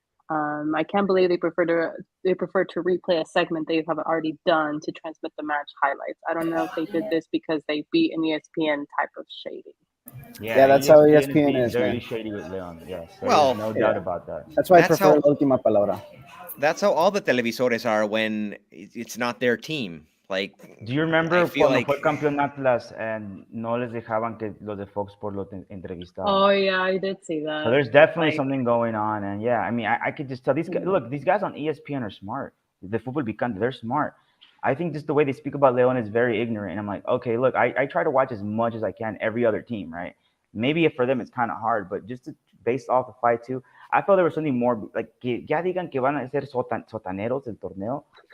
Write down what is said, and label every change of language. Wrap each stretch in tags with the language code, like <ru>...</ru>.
<en>I can't believe they prefer to replay a segment they have already done to transmit the match highlights. I don't know if they did this because they beat an ESPN type of shady." Yeah, that's how ESPN is, very man. shady with Leon. Yes, well, no doubt about that. That's why I prefer Última Palabra. That's how all the televisores are when it's not their team. Like, do you remember</en> <es>cuando fue campeón Atlas</es> <en>and</en> <es>no les dejaban que los de Fox Sports lo entrevistaran?</es> <en>Oh yeah, I did see that. So there's definitely something going on, and yeah, I mean, I could just tell these guys. Look, these guys on ESPN are smart. The football picante, they're smart. I think just the way they speak about Leon is very ignorant, and I'm like, okay, look, I try to watch as much as I can every other team, right? Maybe for them it's kind of hard, but just based off the fight too, I felt there was something more like</en> <es>que ya digan que van a ser sotaneros del torneo.</es>